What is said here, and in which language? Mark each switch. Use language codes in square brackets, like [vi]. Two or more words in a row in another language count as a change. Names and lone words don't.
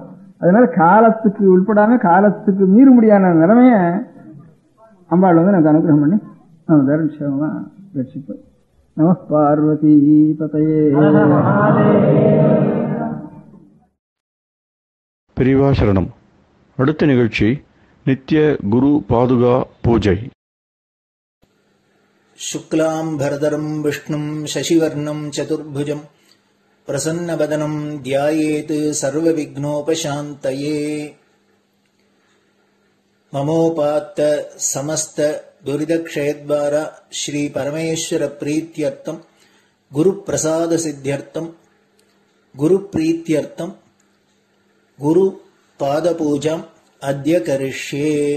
[ta] அதனால காலத்துக்கு உட்படாம காலத்துக்கு மீற முடியாத நிலைமைய அம்பாள் வந்து நமக்கு அனுகிரகம் பண்ணி நம்ம தர்மமா ரட்சிப்போம். [sa] नमः पार्वती पतये. [ta] பெரியவா சரணம். அடுத்த நிகழ்ச்சி நித்திய குரு பாதுகா பூஜை. [sa] शुक्लां भरदरं विष्णुं शशिवर्णं चतुर्भुजं प्रसन्नवदनं ध्यायेत् सर्वविघ्नोपशान्तये. ममोपात्त समस्त दुरितक्षयद्वारा श्री परमेश्वर प्रीत्यर्थं गुरुप्रसाद सिद्ध्यर्थं गुरुप्रीत्यर्थं गुरुपादपूजाम् अद्य करिष्ये.